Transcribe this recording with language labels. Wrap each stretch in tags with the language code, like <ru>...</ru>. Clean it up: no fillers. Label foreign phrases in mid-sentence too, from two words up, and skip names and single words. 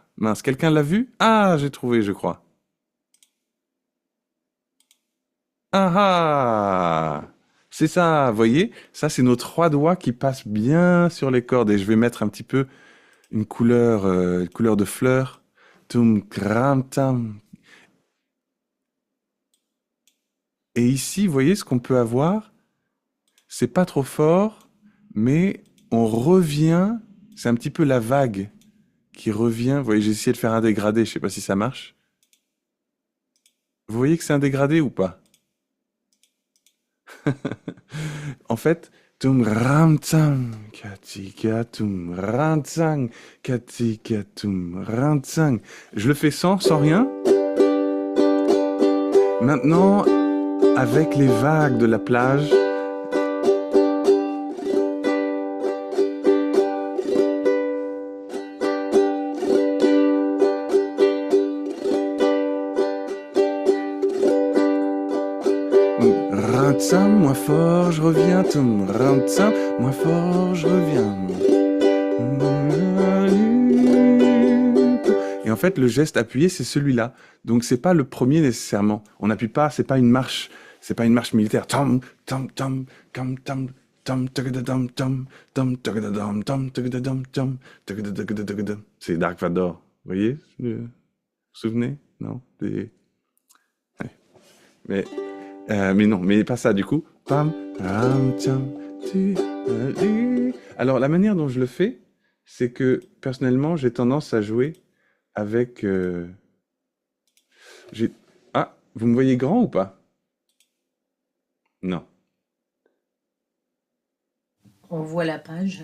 <fr>Mince, quelqu'un l'a vu? Ah, j'ai trouvé, je crois. Ah ah! C'est ça, vous voyez? Ça, c'est nos trois doigts qui passent bien sur les cordes. Et je vais mettre un petit peu une couleur de fleur. Tum, kram, tam. Et ici, vous voyez ce qu'on peut avoir? C'est pas trop fort, mais on revient. C'est un petit peu la vague qui revient. Vous voyez, j'ai essayé de faire un dégradé, je sais pas si ça marche. Vous voyez que c'est un dégradé ou pas? En fait, tum ram tsang, katika tum ram tsang, katika tum ram tsang. Je le fais sans rien. Maintenant, avec les vagues de la plage. Rantsam, moins fort, je reviens. Tum rantsam, moins fort, je reviens. Et en fait, le geste appuyé, c'est celui-là. Donc, c'est pas le premier nécessairement. On n'appuie pas, c'est pas une marche militaire. Tom, tom, tom, tom, tom, tom, tagadadam, tom, tom, tagadadam, tom, tagadadam, tom, tagadadam. C'est Dark Vador. Vous voyez? Vous vous souvenez? Non? Ouais. Mais non, mais pas ça du coup. Pam, ram, tcham, tu. Alors la manière dont je le fais, c'est que personnellement, j'ai tendance à jouer avec... j'ai... Ah, vous me voyez grand ou pas? Non. On voit la page.</fr>